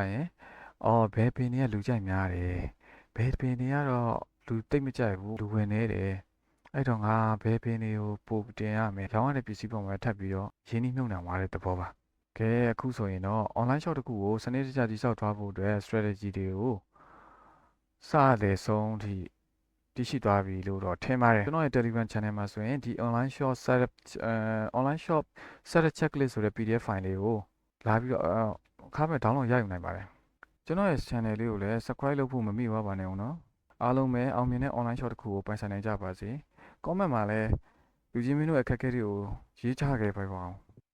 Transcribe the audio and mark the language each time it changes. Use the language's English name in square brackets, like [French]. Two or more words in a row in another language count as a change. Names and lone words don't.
[Burmese] ရင်ဘယ်ပင်တွေကလူကြိုက်များတယ်ဘယ်ပင်တွေကတော့လူတိတ်မကြိုက်ဘူးလူဝင်နေတယ်အဲ့တော့ငါဘယ်ပင်တွေကိုပို့တင်ရမယ်ရောင်းရတဲ့ပစ္စည်းပေါ်မှာထပ်ပြီးတော့ရင်းနှီးမြှုပ်နှံသွားတဲ့သဘောပါကဲအခုဆိုရင်တော့ [English] online shop [Burmese] တစ်ခုကိုစနစ်တကျတည်ဆောက်ထားဖို့အတွက် strategy တွေကိုစတဲ့ဆုံးထိတည်ရှိသွားပြီလို့တော့ထင်ပါတယ်ကျွန်တော်ရဲ့ Telegram channel မှာဆိုရင်ဒီ [English] online shop setup checklist [Burmese] ဆိုတဲ့ [English] PDF file [Burmese] လေးကိုလာပြီးတော့အခါမဲ့ download ရယူနိုင်ပါတယ်ကျွန်တော်ရဲ့ channel လေးကိုလည်း subscribe လုပ်ဖို့မမေ့ပါနဲ့ဦးနော်အားလုံးပဲအောင်မြင်တဲ့ [English] online shop [Burmese] တစ်ခုကိုပိုင်ဆိုင်နိုင်ကြပါစေ comment မှာလည်းလူချင်းမင်းတို့အခက်အခဲတွေကိုရေးချခဲ့ပါအောင်